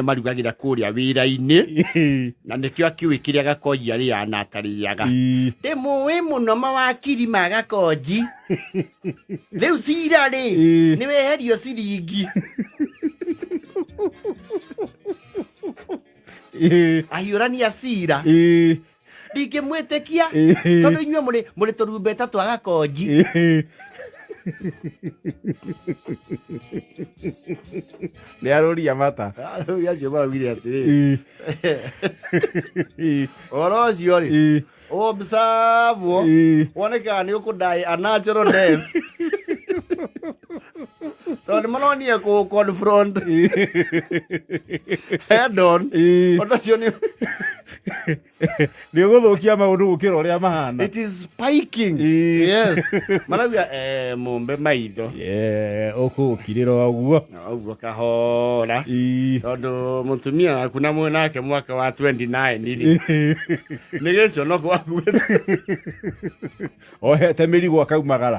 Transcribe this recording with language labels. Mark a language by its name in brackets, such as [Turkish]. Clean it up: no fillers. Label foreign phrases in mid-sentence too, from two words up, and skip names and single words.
[Kikuyu] amarugagĩra kũrĩa wĩra-inĩ na nĩkĩo akĩũĩ kĩrĩa Gakonji arĩaga na atarĩaga ndĩmũĩ mũno mawakiri ma Gakonji rĩu cira rĩ nĩ weherio ciringi ahiũrania cira ndingĩmwĩtĩkia tondũ inyuĩ mũrĩ tũrumbeta twa Gakonji nĩ arũria mata acio maugire atĩrĩ ũhoro ũcio rĩ observe wone kana nĩ ũkũdai [English] a natural death [Kikuyu] tondũ nĩ maronia kũ [English] confront head on [Kikuyu] ũndũ ũcio nĩ ũgũthũkia maũndũ gũkĩra ũrĩa mahana. [English] It is spiking. Yes. [Kikuyu] Marauga mũmbe maitho ũkũkirĩra ũguo ũguo kahora tondũ mũtumia waku na nake mwaka wa 29 nĩ gĩconoko akuĩte ohete mĩrigo akaumagara